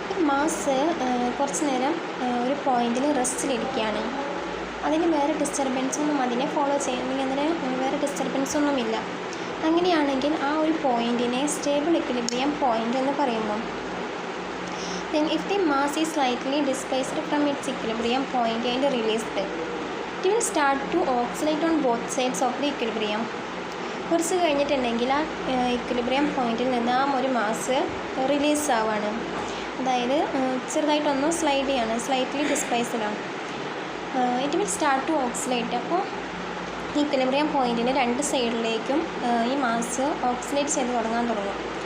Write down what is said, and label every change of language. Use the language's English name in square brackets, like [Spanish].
[Malayalam] Mass കുറച്ച് നേരം ഒരു പോയിൻറ്റിൽ റെസ്റ്റിലിരിക്കുകയാണ്. അതിന് വേറെ ഡിസ്റ്റർബൻസൊന്നും അതിനെ ഫോളോ ചെയ്യുന്നെങ്കിൽ അതിന് വേറെ ഡിസ്റ്റർബൻസൊന്നുമില്ല. അങ്ങനെയാണെങ്കിൽ ആ ഒരു പോയിൻറ്റിനെ സ്റ്റേബിൾ ഇക്വിലിബ്രിയം പോയിൻ്റ് എന്ന് പറയുന്നു. [English] Then if the mass is slightly displaced from its equilibrium point and released, it will start to oscillate on both sides of the equilibrium. [Malayalam] കുറച്ച് കഴിഞ്ഞിട്ടുണ്ടെങ്കിൽ ആ ഇക്വിലിബ്രിയം പോയിൻറ്റിൽ നിന്ന് ആ ഒരു മാസ് റിലീസ് ആവുകയാണ്. അതായത് ചെറുതായിട്ടൊന്ന് സ്ലൈഡ് ചെയ്യാണ്, slightly ഡിസ്പ്ലേസ്ഡാണ്. [English] It will start to oscillate. [Malayalam] അപ്പോൾ ഇക്വിലിബ്രിയം പോയിൻറ്റിൻ്റെ രണ്ട് സൈഡിലേക്കും ഈ മാസ് ഓക്സിലേറ്റ് ചെയ്ത് തുടങ്ങും.